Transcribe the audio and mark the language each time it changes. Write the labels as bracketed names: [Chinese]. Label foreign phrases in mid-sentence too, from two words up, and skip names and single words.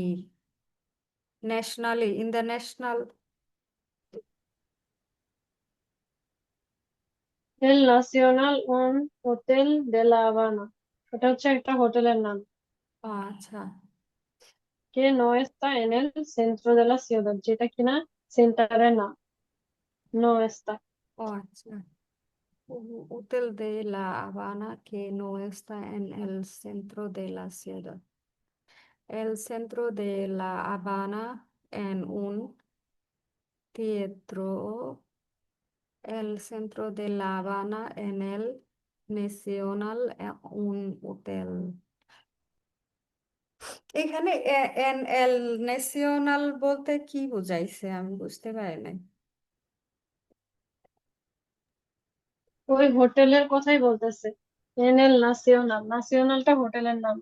[English] Nationally, in the national. [Spanish] El Nacional un Hotel de La Habana, [Bangla] এটা হচ্ছে একটা হোটেলের নাম। আচ্ছা, [Spanish] Que no está en el centro de la ciudad, [Bangla] যেটা কিনা সেন্টারে না, [Spanish] no está। [Bangla] আচ্ছা। [Spanish] Hotel de La Habana que no está en el centro de la ciudad. El centro de La Habana en un teatro. El centro de La Habana en el Nacional un hotel. [Bangla] এখানে [Spanish] en el Nacional [Bangla] বলতে কি বুঝাইছে আমি বুঝতে পারি নাই। ওই হোটেলের কথাই বলতেছে, [Spanish] en el Nacional, [Bangla] নাসিওনালটা হোটেলের নাম।